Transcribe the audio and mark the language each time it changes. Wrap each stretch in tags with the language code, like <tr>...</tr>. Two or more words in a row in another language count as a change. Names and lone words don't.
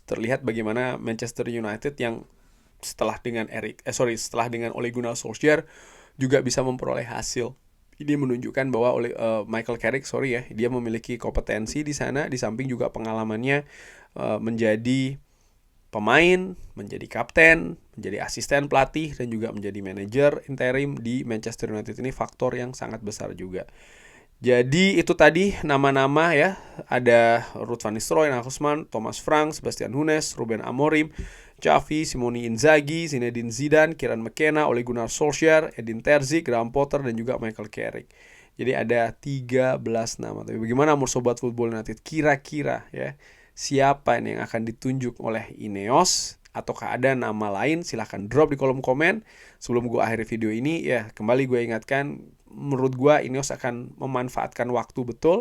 <id>Terlihat bagaimana Manchester United yang setelah dengan Ole Gunnar Solskjaer juga bisa memperoleh hasil Ini menunjukkan bahwa Michael Carrick, dia memiliki kompetensi di sana, di samping juga pengalamannya menjadi pemain, menjadi kapten, menjadi asisten pelatih, dan juga menjadi manajer interim di Manchester United. Ini faktor yang sangat besar juga. Jadi itu tadi nama-nama ya, ada Ruud van Nistelrooy, Nagelsmann, Thomas Frank, Sebastian Hoeneß, Ruben Amorim, Xavi, Simone Inzaghi, Zinedine Zidane, Kieran McKenna, Ole Gunnar Solskjaer, Edin Terzic, Graham Potter, dan juga Michael Carrick. Jadi ada 13 nama. Tapi bagaimana menurut Sobat Football United? Kira-kira ya, siapa yang akan ditunjuk oleh Ineos? Ataukah ada nama lain? Silahkan drop di kolom komen. Sebelum gue akhiri video ini, ya kembali gue ingatkan, menurut gue Ineos akan memanfaatkan waktu betul.</id>